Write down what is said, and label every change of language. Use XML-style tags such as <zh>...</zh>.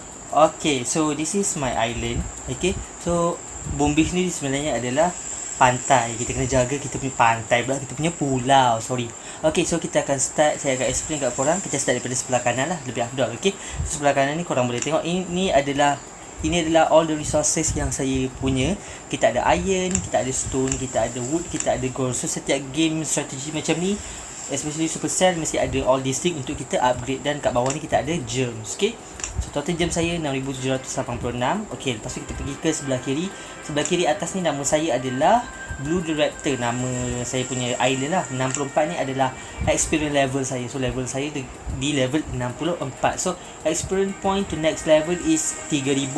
<en>Okay, so this is my island.</en> <ms>Okay, so Boom Beach ni sebenarnya adalah pantai. Kita kena jaga kita punya pantai pula, kita punya pulau. Sorry. Okay, so kita akan start. Saya akan explain kat korang. Kita start daripada sebelah kanan lah, lebih afdal. Okay, so sebelah kanan ni korang boleh tengok. Ini adalah all the resources yang saya punya. Kita ada iron, kita ada stone, kita ada wood, kita ada gold. So setiap game strategi macam ni, especially Supercell, mesti ada all these things untuk kita upgrade. Dan kat bawah ni kita ada gems. Okay, so total gem saya 6786. Okay, lepas tu kita pergi ke sebelah kiri. Sebelah kiri atas ni nama saya adalah Blue the Raptor. Nama saya punya island lah. 64 ni adalah experience level saya. So level saya di level 64.</ms> <en>So experience point to next level is 3000.</en>